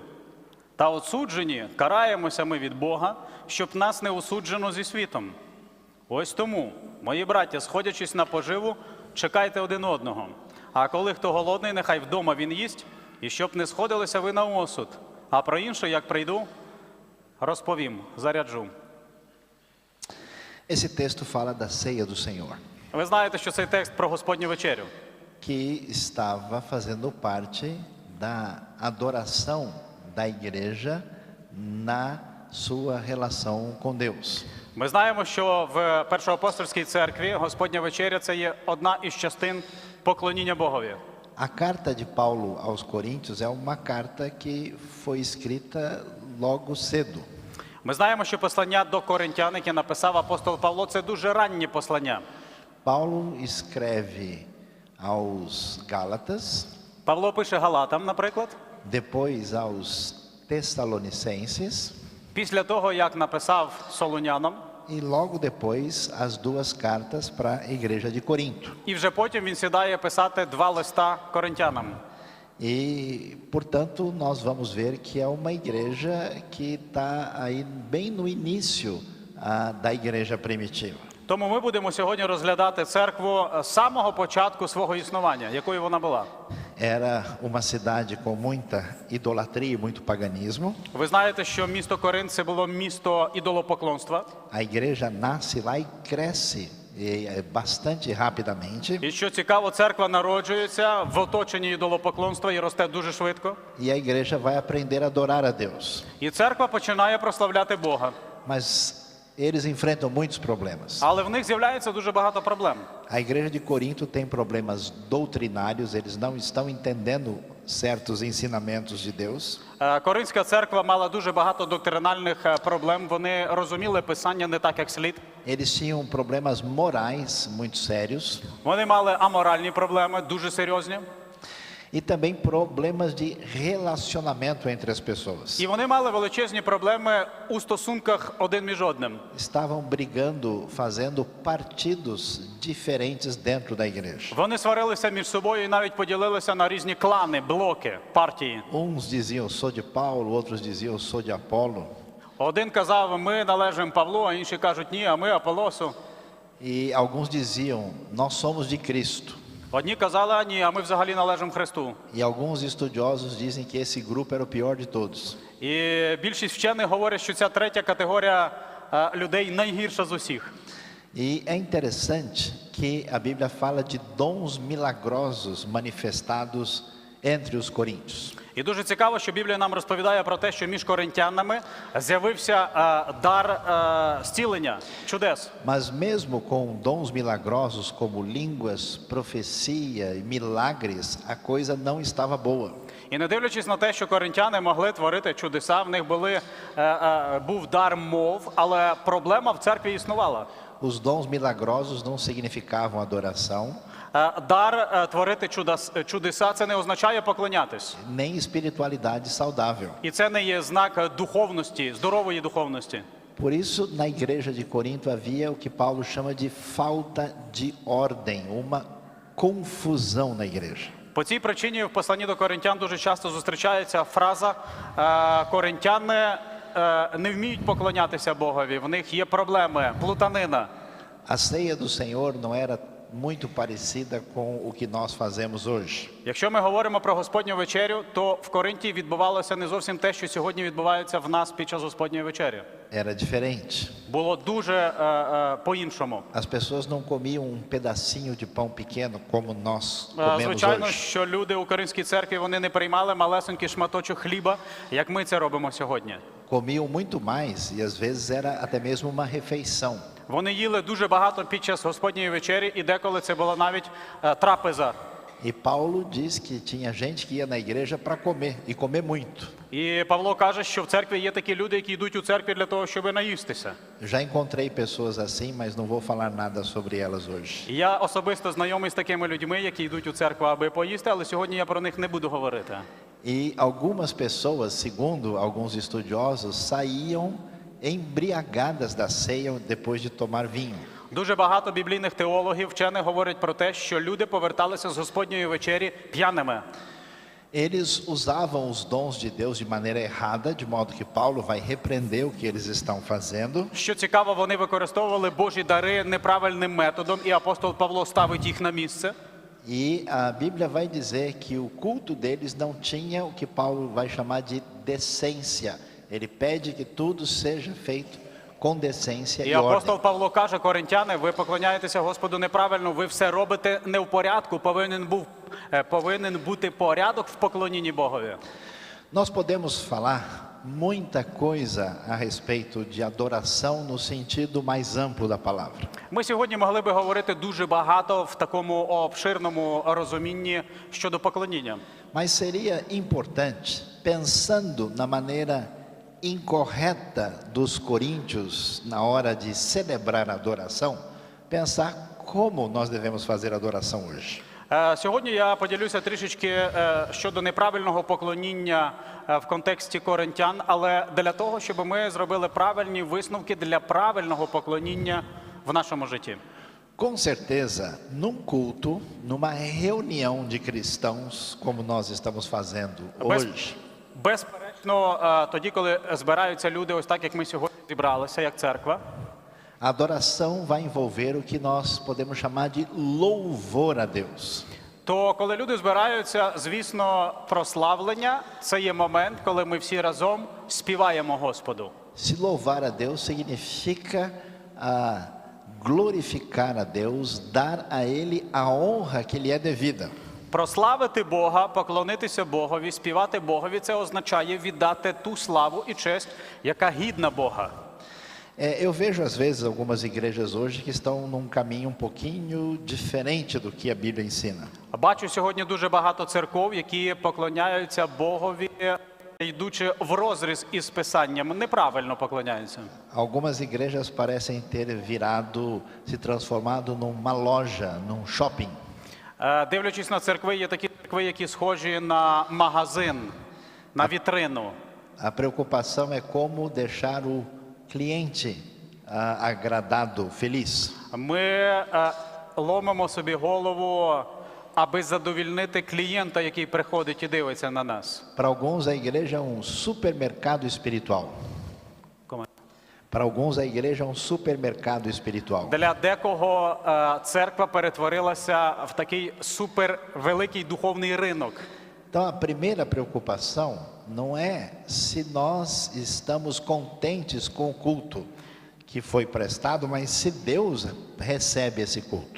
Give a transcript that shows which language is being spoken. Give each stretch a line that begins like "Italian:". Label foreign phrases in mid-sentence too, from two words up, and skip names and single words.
Ukrainian: Та осуджені караємося ми від Бога, щоб нас не осуджено зі світом. Ось тому, мої браття, сходячись на поживу, чекайте один одного. А коли хто голодний, нехай вдома він їсть, і щоб не сходилися ви на осуд. А про інше, як прийду, розповім, заряджу.
Portuguese: Esse texto fala da ceia do Senhor,
Ukrainian: Ви знаєте, що цей текст про Господню вечерю,
Portuguese: que estava fazendo parte da adoração da igreja na sua relação com Deus.
Ukrainian: Ми знаємо, що в Першоапостольській церкві Господня вечеря – це є одна із частин поклоніння Богові.
Portuguese: A carta de Paulo aos Coríntios é uma carta que foi escrita logo cedo.
Ukrainian: Ми знаємо, що послання до Коринтян, яке написав апостол Павло, це дуже раннє послання.
Portuguese: Paulo escreve aos Gálatas,
Ukrainian: Павло пише Галатам, наприклад,
Portuguese: depois aos Tessalonicenses
Ukrainian: після того, як написав Солунянам,
Portuguese: e logo depois as duas cartas para a igreja de Corinto.
Ukrainian: і вже потім він сідає писати два листа коринтянам.
Portuguese: E, portanto, nós vamos ver que é uma igreja que está aí bem no início da igreja primitiva.
Ukrainian: Тому ми будемо сьогодні розглядати церкву з самого початку свого існування, якою вона була.
Portuguese: Era uma cidade com muita idolatria e muito paganismo.
Ukrainian: Ви знаєте, що місто Коринт – це було місто ідолопоклонства.
Portuguese: A igreja nasce lá e cresce bastante rapidamente.
Ukrainian: І що цікаво, церква народжується в оточенні ідолопоклонства і росте дуже швидко.
Portuguese: E a igreja vai aprender a adorar a Deus.
Ukrainian: І церква починає прославляти Бога.
Portuguese: Mas eles enfrentam muitos problemas.
Ukrainian: Але в них з'являється дуже багато проблем.
Portuguese: A igreja de Corinto tem problemas doutrinários, eles não estão entendendo certos ensinamentos de Deus.
Ukrainian: Коринська церква мала дуже багато доктринальних проблем. Вони розуміли Писання не так, як слід.
Portuguese: Eles tinham problemas morais muito sérios.
Ukrainian: Вони мали аморальні проблеми, дуже серйозні.
Portuguese: E também problemas de relacionamento entre as pessoas.
Ukrainian: І вони мали величезні проблеми у стосунках один між одним.
Portuguese: Estavam brigando, fazendo partidos diferentes dentro da igreja.
Ukrainian: Вони сварилися між собою і навіть поділилися на різні клани, блоки, партії.
Portuguese: Uns diziam, eu sou de Paulo, outros diziam, eu sou de Apolo.
Ukrainian: Один казав, ми належимо Павлу, а інші кажуть, ні, а ми Аполосу.
Portuguese: E alguns diziam, nós somos de Cristo.
Ukrainian: Одні казали, а ні, а ми взагалі належимо Христу.
Portuguese: E alguns estudiosos dizem que esse grupo era o pior de todos.
Ukrainian: І більшість вчених говорять, що ця третя категорія людей найгірша з усіх.
Portuguese: E é interessante que a Bíblia fala de dons milagrosos manifestados entre os coríntios.
Ukrainian: І дуже цікаво, що Біблія нам розповідає про те, що між коринтянами з'явився дар зцілення, чудес.
Portuguese: Mas mesmo com dons milagrosos como línguas, profecia e milagres, a coisa não estava boa.
Ukrainian: І не дивлячись на те, що коринтяни могли творити чудеса, в них був дар мов, але проблема в церкві існувала.
Portuguese: Os dons milagrosos não significavam adoração,
Ukrainian: Дар творити чудеса – це не означає поклонятись.
Portuguese: nem espiritualidade saudável.
Ukrainian: І це не є знак духовності, здорової духовності.
Portuguese: Por isso, na igreja de Corinto havia o que Paulo chama de falta de ordem, uma confusão na igreja.
Ukrainian: По цій причині в посланні до коринтян дуже часто зустрічається фраза «коринтяни не вміють поклонятися Богові, в них є проблеми, плутанина».
Portuguese: A ceia do Senhor não era muito parecida com o que nós fazemos hoje.
Ukrainian: Якщо ми говоримо про Господню вечерю, то в Коринті відбувалося не зовсім те, що сьогодні відбувається в нас під час Господньої вечері.
Portuguese: Era diferente.
Ukrainian: Було дуже по-іншому.
Portuguese: As pessoas não comiam um pedacinho de pão pequeno como nós comemos
Ukrainian: Звичайно,
Portuguese: hoje.
Ukrainian: що люди у Коринській церкві, вони не приймали малесенький шматочок хліба, як ми це робимо сьогодні.
Portuguese: Comiam muito mais e às vezes era até mesmo uma refeição.
Ukrainian: Вони їли дуже багато під час Господньої вечері, і деколи це була навіть трапеза.
Portuguese: E Paulo diz que tinha gente que ia na igreja para comer e comer muito.
Ukrainian: І Павло каже, що в церкві є такі люди, які йдуть у церкві для того, щоб наїстися.
Portuguese: Já encontrei pessoas assim, mas não vou falar nada sobre elas hoje.
Ukrainian: І я особисто знайомий з такими людьми, які йдуть у церкву, аби поїсти, але сьогодні я про них не буду говорити.
Portuguese: E algumas pessoas, segundo alguns estudiosos, saíam embriagadas da ceia depois de tomar vinho.
Ukrainian: Дуже багато біблійних теологів, вчених говорять про те, що люди поверталися з Господньої вечері п'яними.
Portuguese: Eles usavam os dons de Deus de maneira errada, de modo que Paulo vai repreender o que eles estão fazendo.
Ukrainian: Що цікаво, вони використовували Божі дари неправильним методом, і апостол Павло ставить їх на місце.
Portuguese: E a Bíblia vai dizer que o culto deles não tinha o que Paulo vai chamar de decência. Ele pede que tudo seja feito com decência
Ukrainian: І
Portuguese: e ordem.
Ukrainian: апостол Павло каже, коринтяни, ви поклоняєтеся Господу неправильно, ви все робите не в порядку, повинен бути порядок в поклонінні Богові.
Portuguese: Nós podemos falar muita coisa a respeito de adoração no sentido mais amplo da palavra.
Ukrainian: Ми сьогодні могли би говорити дуже багато в такому обширному розумінні щодо поклоніння.
Portuguese: Mas seria importante, pensando na maneira incorreta dos coríntios na hora de celebrar a adoração, pensar como nós devemos fazer a adoração hoje.
Ukrainian: Сьогодні я поділюся трішечки щодо неправильного поклоніння в контексті коринтян, але для того, щоб ми зробили правильні висновки для правильного поклоніння в нашому житті.
Portuguese: Com certeza, num culto, numa reunião de cristãos, como nós estamos fazendo hoje,
Ukrainian: Безперечно, тоді, коли збираються люди ось так, як ми сьогодні зібралися, як церква,
Portuguese: a adoração vai envolver o que nós podemos chamar de louvor a Deus.
Ukrainian: то коли люди збираються, звісно, прославлення – це є момент, коли ми всі разом співаємо Господу.
Portuguese: Se louvar a Deus significa glorificar a Deus, dar a Ele a honra que lhe é devida.
Ukrainian: Прославити Бога, поклонитися Богові, співати Богові – це означає віддати ту славу і честь, яка гідна Бога.
Portuguese: Eu vejo às vezes algumas igrejas hoje que estão num caminho um pouquinho diferente do que a Bíblia ensina.
Ukrainian: Бачу сьогодні дуже багато церков, які поклоняються Богові, йдучи в розріз із Писанням, неправильно поклоняються.
Portuguese: Algumas igrejas parecem ter virado, se transformado numa loja, num shopping.
Ukrainian: Дивлячись на церкви, є такі церкви, які схожі на магазин, на вітрину.
Portuguese: A preocupação é como deixar o cliente agradado, feliz.
Ukrainian: Ми ломимо собі голову, аби задовільнити клієнта, який приходить і дивиться на нас.
Portuguese: Para alguns, a igreja é um supermercado espiritual. Para alguns, a igreja é um supermercado espiritual.
Ukrainian: Для декого церква перетворилася в такий супервеликий духовний ринок.
Portuguese: Então, a primeira preocupação não é se nós estamos contentes com o culto que foi prestado, mas se Deus recebe esse culto.